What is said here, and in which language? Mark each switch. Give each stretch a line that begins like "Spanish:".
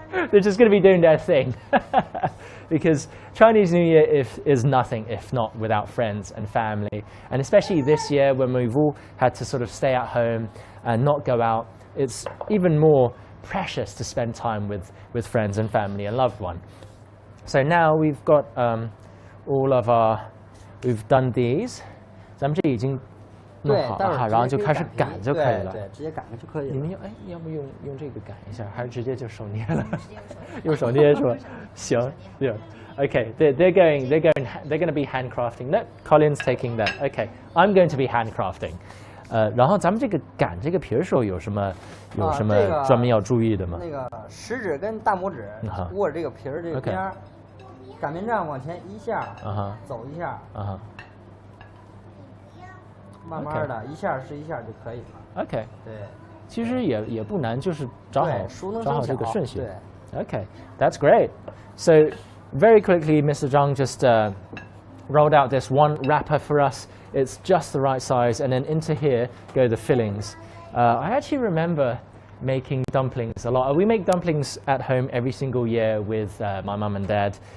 English: They're just going to be doing their thing. Because Chinese New Year is nothing if not without friends and family. And especially this year when we've all had to sort of stay at home and not go out, it's even more precious to spend time with friends and family and loved one. So now we've got all of we've done these.
Chinese: 咱们这已经弄好了哈，然后就开始擀就可以了。对，直接擀就可以了。你们要不用这个擀一下，还是直接就手捏了？用手捏是吧？行，yeah.
English: Okay, they're going to be handcrafting. No, Colin's taking that. Okay, I'm going to be handcrafting.
Chinese: 然后咱们这个擀这个皮的时候有什么专门要注意的吗？那个食指跟大拇指握着这个皮儿这边，擀面杖往前一下，走一下，慢慢的一下是一下就可以了。 OK，对，其实也不难，就是找好这个顺序。对
English: Okay, that's great. So very quickly, Mr. Zhang just rolled out this one wrapper for us. It's just the right size, and then into here go the fillings. I actually remember making dumplings a lot. We make dumplings at home every single year with my mum and dad.